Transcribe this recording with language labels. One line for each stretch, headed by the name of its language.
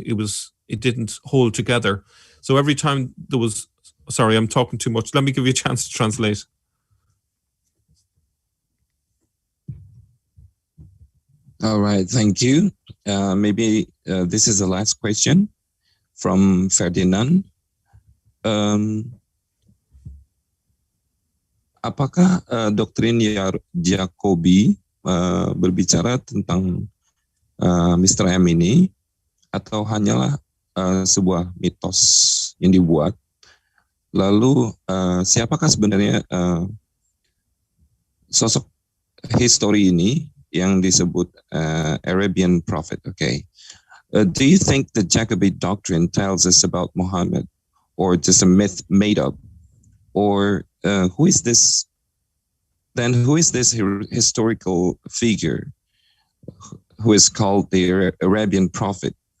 English: It didn't hold together. So every time there was, sorry, I'm talking too much. Let me give you a chance to translate. All right, thank you. Maybe this is the last question from Ferdinand.
Indonesian: Apakah doktrin Jacobi berbicara tentang Mr. M ini, atau hanyalah sebuah mitos yang dibuat? Lalu siapakah sebenarnya sosok histori ini yang disebut
English: Arabian prophet? Okay. Do you think the Jacobite doctrine tells us about Muhammad, or just a myth made up? Or who is this? Then who is this historical figure who is called the Arabian prophet?